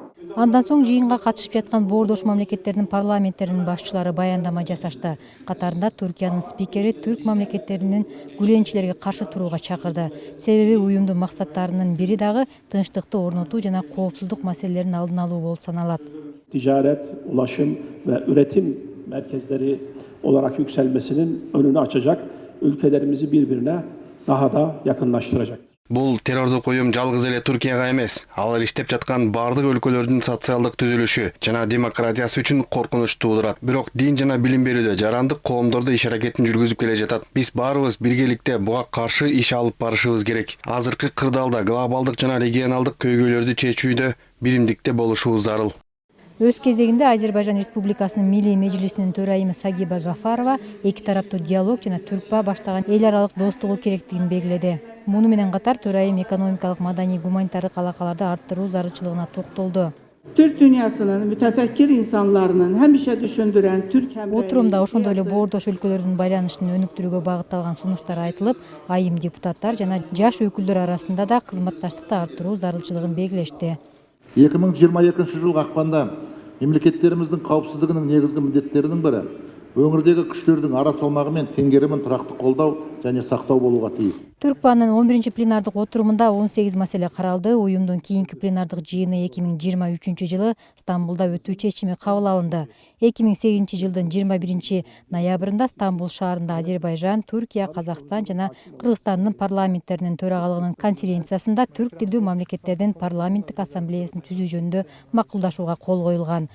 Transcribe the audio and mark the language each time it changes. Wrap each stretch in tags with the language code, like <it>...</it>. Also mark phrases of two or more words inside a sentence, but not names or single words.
<ky>Андан соң жыйынга катышып жаткан боордош мамлекеттердин парламенттеринин башчылары баяндама жасашты. Катарында Түркиянын спикери түрк мамлекеттеринин гүлөнчүлөргө каршы турууга чакырды. Себеби уюмдун максаттарынын бири дагы тынчтыкты орнотуу жана коопсуздук маселелерин алдын алуу болуп саналат.</ky> <tr>Ticaret, ulaşım ve üretim merkezleri olarak yükselmesinin önünü açacak, ülkelerimizi birbirine daha da yakınlaştıracaktır.</tr> <ky>Бул террордук уюм жалгыз эле Түркияга эмес, алар иштеп жаткан бардык өлкөлөрдүн социалдык түзүлүшү жана демократиясы үчүн коркунуч туудурат. Бирок дин жана билим берүүдө жарандык коомдордо иш аракетин жүргүзүп келе жатат. Биз баарыбыз биргеликте буга каршы иш алып барышыбыз керек. Азыркы кырдаалда глобалдык жана регионалдык көйгөйлөрдү чечүүдө биримдикте болушубуз зарыл. Өз кезегинде Азербайжан Республикасынын Милли Мejlisинин төрайымы Сагиба Гафарова эки тараптуу диалог жана Түркпа баштаган эл аралык достугу керектигин белгиледи. Муну менен катар төрайым экономикалык, маданий, гуманитардык алакаларды арттыруу зарылчылыгына токтолду.</ky> <tr>Türk dünyasının mütefekkir insanlarının hemşe düşündüren Türk</tr> <ky>Отурумда ошондой эле боордош өлкөлөрдүн байланышын өнүктүрүүгө багытталган сунуштар айтылып, айым депутаттар жана жаш өкүлдөр арасында да кызматташтыкты арттыруу зарылчылыгын белгилешти.</ky> <kk>2022 жылғы ақпанда мемлекеттеріміздің қауіпсіздігінің негізгі міндеттерінің бірі өңірдегі күштердің ара салмағы мен теңгерімін тұрақты қолдау және сақтау болуға тиіс.</kk> <ky>Түркпанын 11 пленардык отурумунда 18 маселе каралды. Уюмдун кийинки пленардык жыйыны 2023 жылы Стамбулда өтүү чечими кабыл алынды. 2008 жылдын 21 ноябрында Стамбул шаарында Азербайжан, Түркия, Казакстан жана Кыргызстандын парламенттеринин төрагалыгынын конференциясында түрк тилдүү мамлекеттердин парламенттик ассамблеясын түзүү жөнүндө макулдашууга кол коюлган.</ky>